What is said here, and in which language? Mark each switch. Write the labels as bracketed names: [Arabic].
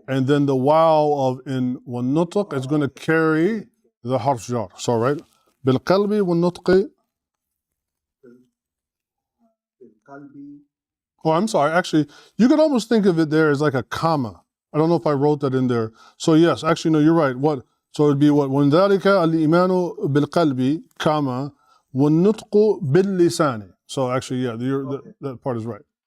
[English] and then the wow of in والنطق is going to carry the harf jar. [Arabic] So right, بالقلب والنطق. بالقلب. [English] Oh, I'm sorry. Actually, you could almost think of it there as like a comma. I don't know if I wrote that in there. So yes, actually, no, you're right. What? So it'd be what? [Arabic] وَمِن ذَلِكَ الْإِيمَانُ بِالْقَلْبِ, comma, وَالنُّطْقُ بِاللِّسَانِ. [English] So actually, yeah, that part is right.